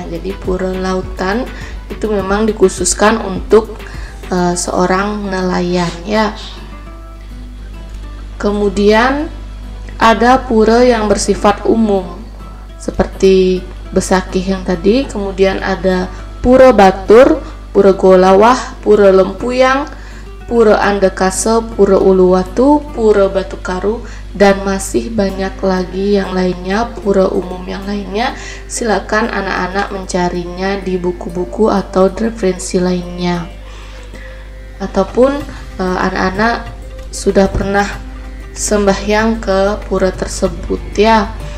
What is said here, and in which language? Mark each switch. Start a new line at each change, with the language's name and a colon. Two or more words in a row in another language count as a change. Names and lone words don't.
Indonesian: Jadi pura lautan itu memang dikhususkan untuk seorang nelayan ya. Kemudian ada pura yang bersifat umum seperti Besakih yang tadi. Kemudian ada pura Batur, pura Golawah, pura Lempuyang, pura Andekase, pura Uluwatu, pura Batu Karu, dan masih banyak lagi yang lainnya, pura umum yang lainnya. Silakan anak-anak mencarinya di buku-buku atau referensi lainnya, ataupun anak-anak sudah pernah sembahyang ke pura tersebut ya.